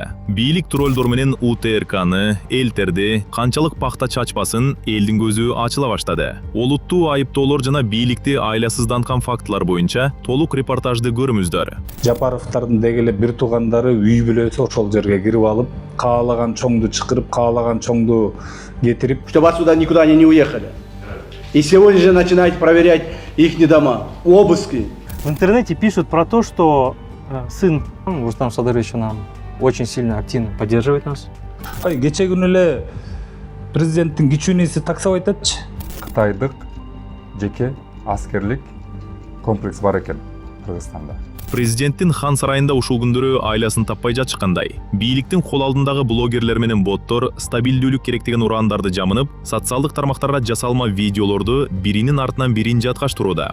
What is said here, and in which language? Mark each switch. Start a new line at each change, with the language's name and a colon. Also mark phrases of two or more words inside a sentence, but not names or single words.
Kyrgyz: Бийлик троллдор менен УТРКны, элтерди, канчалык пакта чачпасын элдин көзү ачыла баштады. Олуттуу айыптоолор жана бийликти айласызданткан фактылар боюнча толук репортажды көрүңүздөр. Жапаровдордун дегеле бир туугандары үй бүлөсү ошол жерге кирип алып, каалаган чоңду чакырып, каалаган чоңду кетирип,
Russian: чтобы отсюда никуда они не уехали. И сегодня же начинают проверять их дома, обыски. В интернете пишут про то, что сын Рустам Садырович нам очень сильно активно поддерживает нас.
Kyrgyz: Кече күнү эле президенттин кичүү iniси таксап айтатчы. Кытайдык жеке аскерлик комплекс бар экен Кыргызстанда. Президенттин хан сарайында ушул күндөрү айласын таппай жатышкандай, бийликтин кол алдындагы блогерлер менен боттор стабилдүүлүк керек деген урандарды жамынып, социалдык тармактарда жасалма видеолорду биринин артынан бирин жаткаштырууда.